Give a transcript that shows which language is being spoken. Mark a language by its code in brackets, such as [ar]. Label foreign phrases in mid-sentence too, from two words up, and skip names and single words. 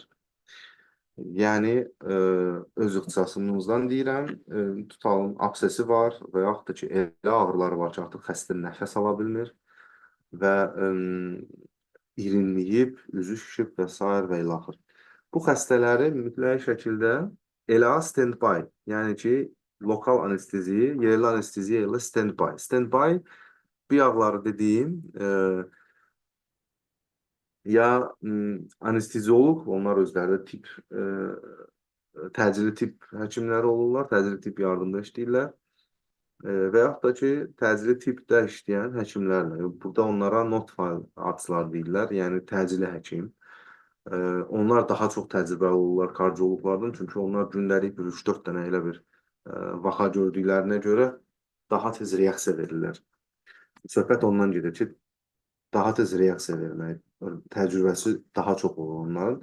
[az] Yəni öz ixtisasımızdan deyirəm, tutalım absesi var və yaxud da ki, elə ağrıları var ki, artıq xəstə nəfəs ala bilmir və irinləyib, üzü şişib və s. və ilaxır. Bu xəstələri mütləq şəkildə elə stand-by, yəni ki, lokal anesteziya, yerli anesteziya ilə stand-by. Stand-by bu yağları dediyim ya anesteziolog, onlar özləri təcili tibb həkimləri olurlar, təcili tibb yardımda işləyirlər. Və yaxud da ki, təcili tibbdə işləyən həkimlərlə. Burada onlara not file adslar deyirlər, yəni təcili həkim. Onlar daha çox təcrübəli olurlar kardioloqlardan, çünki onlar gündəlik bir 3-4 dənə elə bir vaka gördüklərinə görə daha tez reaksiya verirlər. Söhbət ondan gedir ki, daha tez reaksiya vermək təcrübəsi daha çox olur onların.